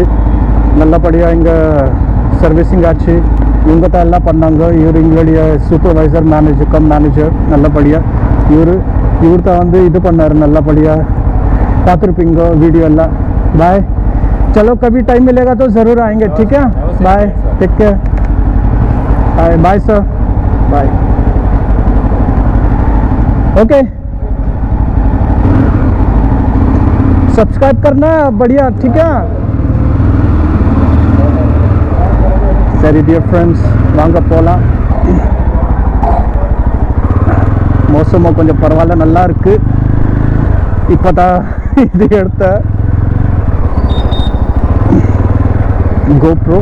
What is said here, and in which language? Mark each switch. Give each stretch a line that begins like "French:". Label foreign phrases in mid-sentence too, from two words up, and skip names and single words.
Tamil: நல்லபடியாக இங்கே சர்வீஸிங் ஆச்சு. இவங்க தான் எல்லாம் பண்ணாங்க. இவர் எங்களுடைய
English: supervisor, manager
Tamil: நல்லபடியாக. இவர் தான் வந்து இது பண்ணார் நல்லபடியாக. பார்த்துருப்பீங்க வீடியோ எல்லாம். பாய்.
Hindi: चलो कभी टाइम मिलेगा तो ज़रूर आएंगे, ठीक है?
English: bye, take care. bye sir, bye.
Hindi: ओके, सब्सक्राइब करना, बढ़िया, ठीक है?
Tamil: சரி
English: dear friends,
Tamil: வாங்க போகலாம். மோசமாக கொஞ்சம் பரவாயில்ல, நல்லா இருக்கு. இப்போ தான் இது எடுத்த GoPro.